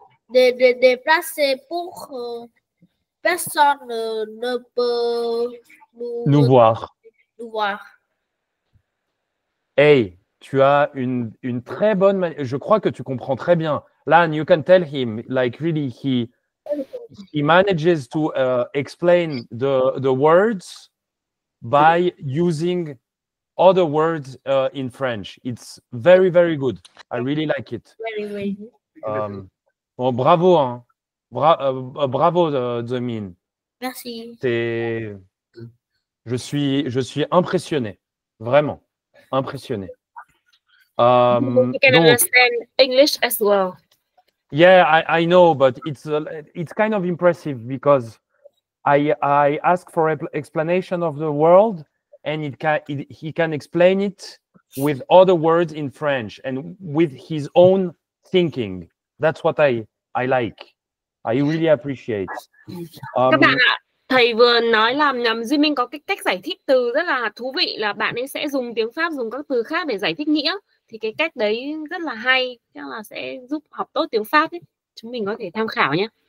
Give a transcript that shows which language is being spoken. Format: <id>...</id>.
<fr>Des places pour personne ne peut nous voir. Nous voir. Hey, tu as une très bonne... Je crois que tu comprends très bien.</fr> <en>Lan, you can tell him, like really, he manages to explain the words by using other words in French. It's very, very good. I really like it. Very good.</en> <fr>Bon, bravo, hein. Bravo, Doimine. Merci. Je suis impressionné, vraiment impressionné.</fr> <en>You can understand English as well. Yeah, I know, but it's kind of impressive because I ask for explanation of the world, and he can explain it with other words in French and with his own thinking. That's what I like. I really appreciate.</en> <vi>Các bạn ạ, thầy vừa nói là Duy Minh có cái cách giải thích từ rất là thú vị, là bạn ấy sẽ dùng tiếng Pháp, dùng các từ khác để giải thích nghĩa. Thì cái cách đấy rất là hay, chắc là sẽ giúp học tốt tiếng Pháp ấy. Chúng mình có thể tham khảo nhé.</vi>